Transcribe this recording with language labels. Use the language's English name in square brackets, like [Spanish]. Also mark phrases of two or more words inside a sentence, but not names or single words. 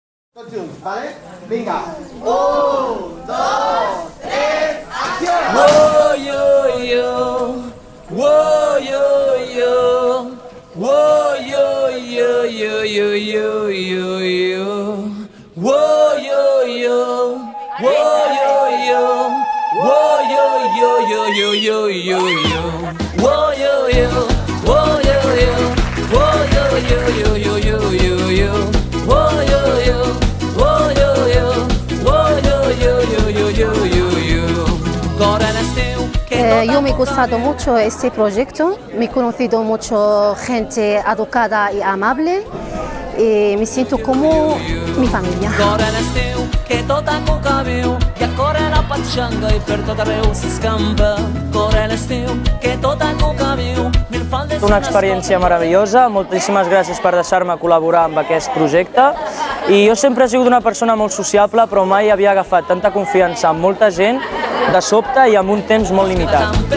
[Catalan] Tots junts, vale? Vinga. 1, 2, 3, acció! Whoa, yo, yo. Whoa, yo, yo. Whoa, yo, yo, yo, yo, yo, yo, yo. Whoa, yo, yo. Whoa, yo, yo. Whoa, yo, yo, yo, yo, yo, yo, yo. Whoa, yo, yo. Whoa, yo, yo. Whoa, yo, yo, yo, yo, yo, yo, yo. Whoa, yo, yo. Whoa, yo, yo. Whoa, yo, yo, yo, yo, yo, yo, yo. [Spanish] Yo me ha gustado mucho este proyecto, me he conocido mucho gente educada y amable y me siento como mi familia. [Catalan] Una experiència meravellosa, moltíssimes gràcies per deixar-me col·laborar amb aquest projecte i jo sempre he sigut una persona molt sociable però mai havia agafat tanta confiança amb molta gent de sobte i amb un temps molt limitat.